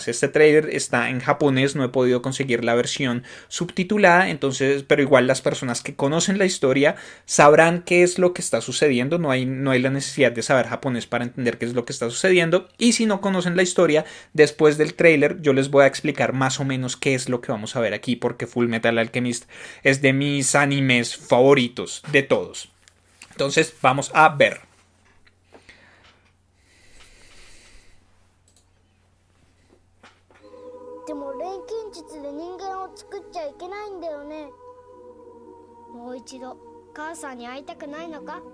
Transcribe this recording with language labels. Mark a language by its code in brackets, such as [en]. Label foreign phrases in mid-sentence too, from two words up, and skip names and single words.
[es] Este trailer está en japonés, no he podido conseguir la versión subtitulada, entonces, pero igual las personas que conocen la historia sabrán qué es lo que está sucediendo, no hay la necesidad de saber japonés para entender qué es lo que está sucediendo, y si no conocen la historia, después del trailer yo les voy a explicar más o menos qué es lo que vamos a ver aquí, porque Full Metal Alchemist es de mis animes favoritos de todos. Entonces, vamos a ver. [ja] でも錬金術で人間を作っちゃいけないんだよね。もう一度母さんに会いたくないのか？